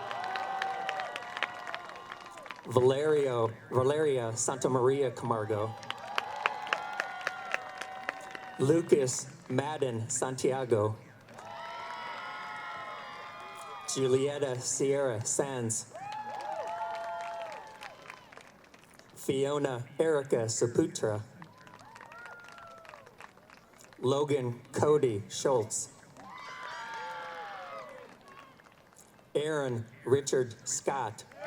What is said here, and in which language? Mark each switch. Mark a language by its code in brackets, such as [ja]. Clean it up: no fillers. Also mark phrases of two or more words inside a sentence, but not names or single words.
[en] Valeria Santamaria Camargo. Lucas Madden Santiago. Julieta Sierra Sands. Fiona Erica Saputra. Logan Cody Schultz. Aaron Richard Scott.